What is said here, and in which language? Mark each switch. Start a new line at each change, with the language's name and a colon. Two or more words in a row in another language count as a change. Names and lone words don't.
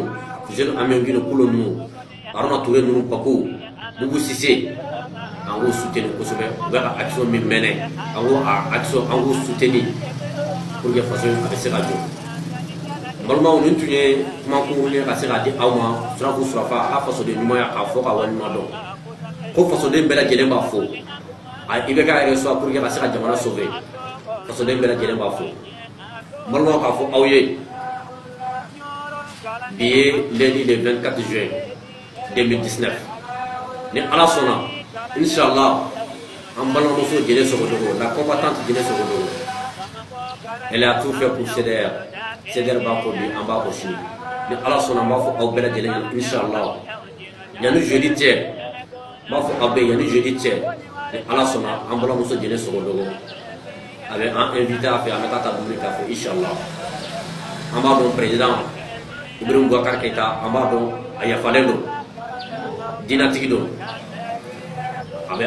Bambara: Fuseni Amion Guindo Kulo ninnu Haruna Touré ninnu Pako Boubou Cissé an k'o soutenir kosɛbɛ u bɛ ka action min mɛnɛ an k'o action an k'o soutenir
French: pour que
Bambara: faso in a bɛ se ka jɔ balimaw nin tun ye kuma kunkurunin ka se k'a di aw ma Surafu Surafa a ka fasoden ɲumanya k'a fɔ ka waleɲuman dɔn ko fasoden bɛɛ lajɛlen b'a fo a IBK yɛrɛ
French: soit pour que
Bambara: ka se ka jamana sauver fasoden bɛɛ lajɛlen b'a fo balimaw k'a fɔ aw ye bi ye
French: lundi le 24 juin 2019
Bambara: ni ala sɔnna inshallah an balimamuso Jɛnɛ Sogodogo
French: la combattante
Bambara: Jɛnɛ Sogodogo
French: elle a tout fait
Bambara: pour CDR CDR b'a ko bi an b'a ko sini ni ala sɔnna n b'a fɔ aw bɛɛ lajɛlen ɲɛna inshallah yanni jeudi cɛ n b'a fɔ aw bɛɛ yanni jeudi cɛ ni ala sɔnna an balimamuso Jɛnɛ Sogodogo a bɛ an invité a fɛ an bɛ taa dumuni k'a fɛ inshallah an b'a dɔn président Ibrahim Boubacar Keita an b'a dɔn a yafalen don diinatigi don a bɛ